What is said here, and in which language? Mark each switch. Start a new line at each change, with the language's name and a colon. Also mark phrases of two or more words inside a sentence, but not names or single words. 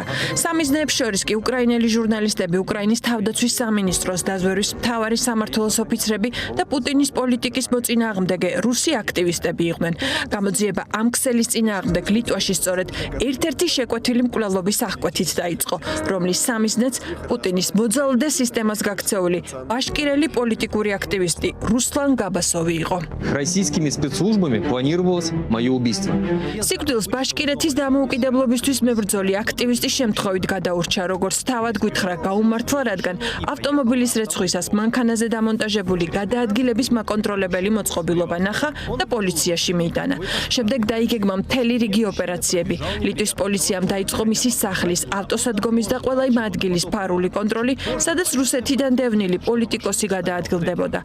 Georgian: სამიზნეებს შორის კი უკრაინელი ჟურნალისტები, უკრაინის თავდაცვის სამინისტროს დაზვერვის მთავარი სამმართველოს ოფიცრები და პუტინის პოლიტიკის მოწინააღმდეგე რუსი აქტივისტები იყვნენ. გამოძიება ამ ქსელის წინააღმდეგ ლიტვაში სწორედ ერთ-ერთი შეკვეთილი მკვლელობის აღკვეთით დაიწყო, რომლის სამიზნეც პუტინის მოძალადე სისტემას გაქცეული ბაშკირელი პოლიტიკური აქტივისტი რუსლან გაბასოვი იყო.
Russian: Российскими спецслужбами планировалось мое убийство.
Georgian: სიკვდილს ბაშკირეთის დამოუკიდებლობისთვის მებრძოლი აქტივისტის შემთხვევით გადაურჩა, როგორც თავად გვითხრა გაუმართლა, რადგან ავტომობილის რეცხვისას მანქანაზე დამონტაჟებული გადაადგილების მაკონტროლებელი მოწყობილობა ნახა და პოლიციაში მიიტანა. შემდეგ დაიგეგმა მთელი რიგი ოპერაციები. ლიტვის პოლიციამ დაიწყო მისი სახლის, ავტოსადგომის და ყველა იმ ადგილის ფარული კონტროლი, სადაც რუსეთიდან დევნილი პოლიტიკოსი გადაადგილდებოდა.